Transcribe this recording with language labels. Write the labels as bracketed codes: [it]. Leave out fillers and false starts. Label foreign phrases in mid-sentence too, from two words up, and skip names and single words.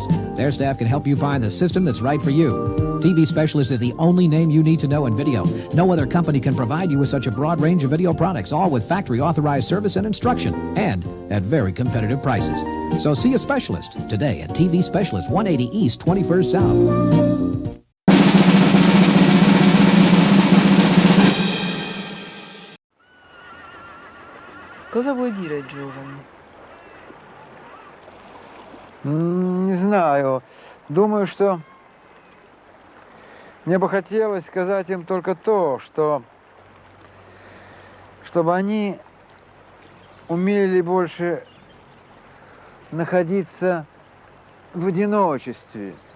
[en] Their staff can help you find the system that's right for you. TV Specialist is the only name you need to know in video. No other company can provide you with such a broad range of video products, all with factory authorized service and instruction, and at very competitive prices. So see a specialist today at TV Specialist, 180 East, 21st South. [it] Cosa vuoi dire, giovane? [ru] Не знаю. Думаю, что мне бы хотелось сказать им только то, что чтобы они умели больше находиться в одиночестве.